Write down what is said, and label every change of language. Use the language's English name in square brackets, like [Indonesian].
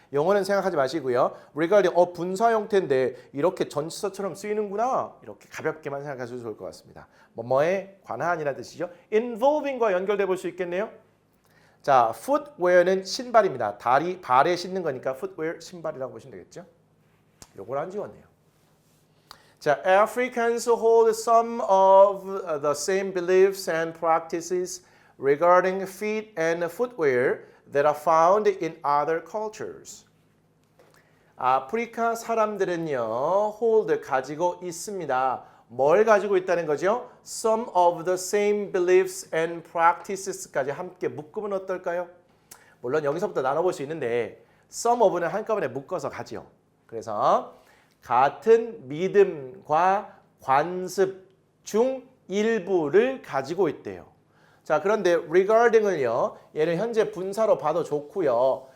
[Korean] 용어는 생각하지 마시고요. regarding 분사 형태인데 이렇게 전치사처럼 쓰이는구나. 이렇게 가볍게만 생각하셔도 좋을 것 같습니다. 뭐뭐에 관한이라는 뜻이죠. involving과 연결돼 볼 수 있겠네요. 자, footwear는 신발입니다. 발에 신는 거니까 footwear 신발이라고 보시면 되겠죠. 요걸 안 지웠네요. [English] 자, Africans hold some of the same beliefs and practices regarding feet and footwear that are found in other cultures. [Korean] 아프리카 사람들은요, hold 가지고 있습니다. 뭘 가지고 있다는 거죠? [English] Some of the same beliefs and practices [Korean] 까지 함께 묶으면 어떨까요? 물론 여기서부터 나눠볼 수 있는데 some of는 한꺼번에 묶어서 가지요. 그래서 같은 믿음과 관습 중 일부를 가지고 있대요. 자, 그런데 regarding을요. 얘는 현재 분사로 봐도 좋고요.